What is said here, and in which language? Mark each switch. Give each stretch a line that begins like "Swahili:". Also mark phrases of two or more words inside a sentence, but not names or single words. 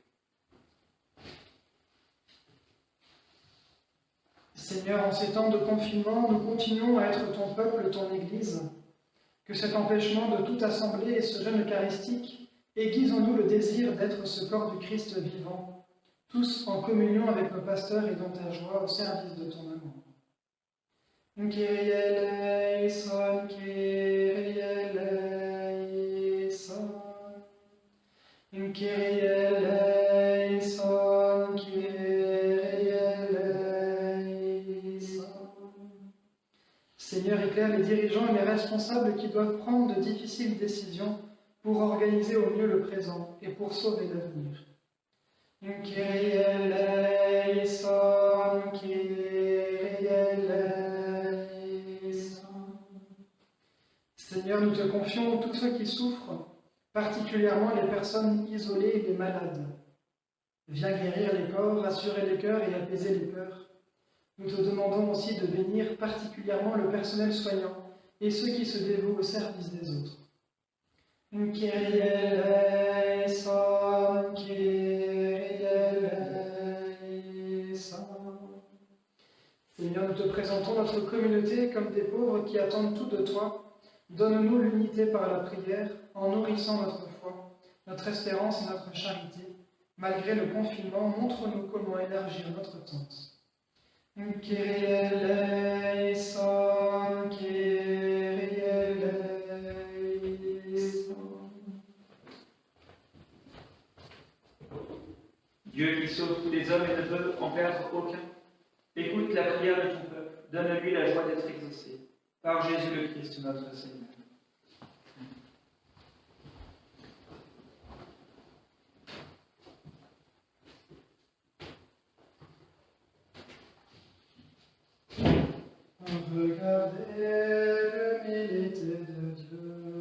French: Seigneur, en ces temps de confinement, nous continuons à être ton peuple, ton Église. Que cet empêchement de toute assemblée et ce jeûne eucharistique aiguise en nous le désir d'être ce corps du Christ vivant, tous en communion avec nos pasteurs et dans ta joie au service de ton amour.
Greek: Κύριε ελέησον, Κύριε ελέησον, Κύριε ελέησον, Κύριε ελέησον.
French: Seigneur, éclaire les dirigeants et les responsables qui doivent prendre de difficiles décisions pour organiser au mieux le présent et pour sauver l'avenir.
Greek: Κύριε ελέησον, Κύριε ελέησον.
French: Seigneur, nous te confions tous ceux qui souffrent, particulièrement les personnes isolées et les malades. Viens guérir les corps, rassurer les cœurs et apaiser les peurs. Nous te demandons aussi de bénir particulièrement le personnel soignant et ceux qui se dévouent au service des autres.
Greek: Κύριε ελέησον, Κύριε ελέησον.
French: Seigneur, nous te présentons notre communauté comme des pauvres qui attendent tout de toi. Donne-nous l'unité par la prière en nourrissant notre foi, notre espérance et notre charité. Malgré le confinement, montre-nous comment élargir notre tente.
Greek: Κύριε ελέησον, Κύριε ελέησον.
French: Dieu qui sauve tous les hommes et ne veut en perdre aucun, écoute la prière de ton peuple, donne-lui la joie d'être exaucé. Par Jésus le Christ, notre Seigneur. Regardez l'humilité de Dieu.